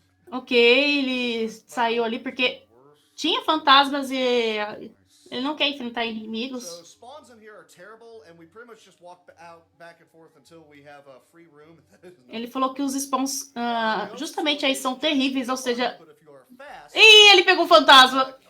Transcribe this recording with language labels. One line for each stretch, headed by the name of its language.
Portuguese: Ok, ele saiu ali porque tinha fantasmas e ele não quer enfrentar inimigos.
English: So spawns in here are terrible, and we pretty much just walk out back and forth until we have a free room.
Portuguese: Ele falou que os spawns justamente aí são terríveis, ou seja... Ih, ele pegou um fantasma!